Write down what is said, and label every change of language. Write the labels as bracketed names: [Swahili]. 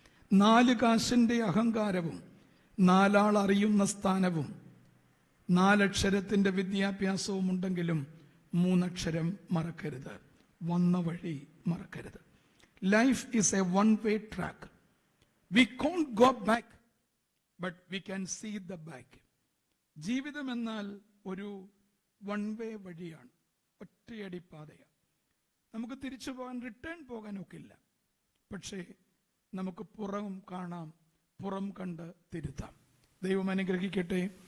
[Malayalam] 4 കാശിന്റെ അഹങ്കാരവും 4 ആൾ അറിയുന്ന സ്ഥാനവും 4 അക്ഷരത്തിന്റെ വിദ്യാഭ്യാസവും ഉണ്ടെങ്കിലും 3 അക്ഷരം മറക്കരുത്. വന്ന വഴി മറക്കരുത്. [English] Life is a one-way track. We can't go back, but we can see the back. [Malayalam] ജീവിതം എന്നാൽ ഒരു one-way വഴിയാണ്, ഒറ്റയടി പാതയാണ്. നമുക്ക് തിരിച്ചു പോകാൻ, റിട്ടേൺ പോകാനൊക്കില്ല. പക്ഷേ നമുക്ക് പുറം കാണാം, പുറം കണ്ട് തിരുത്താം. ദൈവം അനുഗ്രഹിക്കട്ടെ.